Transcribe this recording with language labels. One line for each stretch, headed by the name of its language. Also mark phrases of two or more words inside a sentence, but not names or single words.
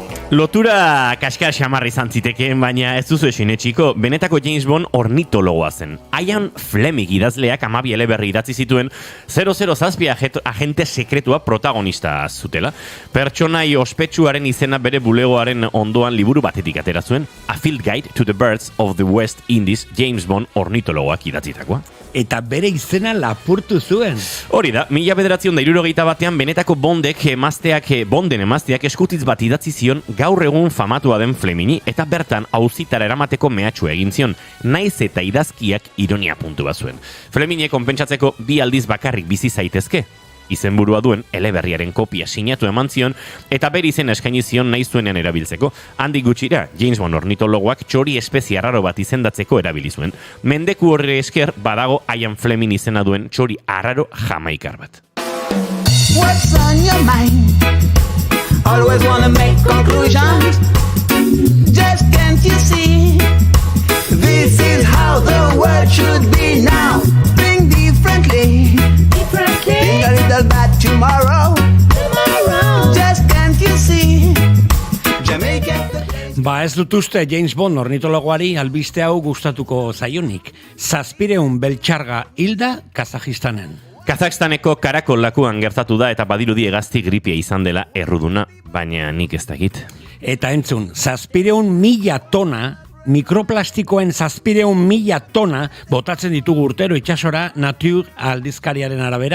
Basque: Lotura kaskar xamarra izan zitekeen, baina ez duzu esin etxiko, benetako James Bond ornitologoa zen. Ian Fleming idazleak 12 eleberri idatzi zituen 007 agente sekretua protagonista zutela. Pertsonai ospetsuaren izena bere bulegoaren ondoan liburu batetik atera zuen, A Field Guide to the Birds of the West Indies, James Bond ornitologoak idatzitakoa. Eta bere izena lapurtu zuen. Hori da, 1961 benetako Bonden emazteak eskutitz bat idatzi zion gaur egun famatua den Flemini, eta bertan auzitara eramateko mehatxua egin zion, naiz eta idazkiak ironia puntu bat zuen. Flemine konpentsatzeko 2 aldiz bakarrik bizi zaitezke, izenburua duen eleberriaren kopia sinatu eman zion, eta bere izen eskaini zion nahi zuenean erabiltzeko. Handik gutxira, James Bond ornitologoak txori espezie arraro bat izendatzeko erabili zuen. Mendeku horre esker badago Ian Fleming izena duen txori arraro jamaikar bat.
English: What's on your mind? Always wanna make conclusions. Just can't you see? This is how the world should be now. Think differently. Think a little bad tomorrow. Just can't you see? Jamaica.
Basque: Ba ez dut uste James Bond ornitologoari albiste hau gustatuko zaionik. 700 beltxarga hilda Kazajistanen. Kazakstaneko Karakol lakuan gertatu da eta badirudi hegazti gripia izan dela erruduna, baina nik ez dakit. Eta entzun, 700.000 tona, mikroplastikoen 700.000 tona botatzen ditugu urtero itsasora Nature aldizkariaren arabera.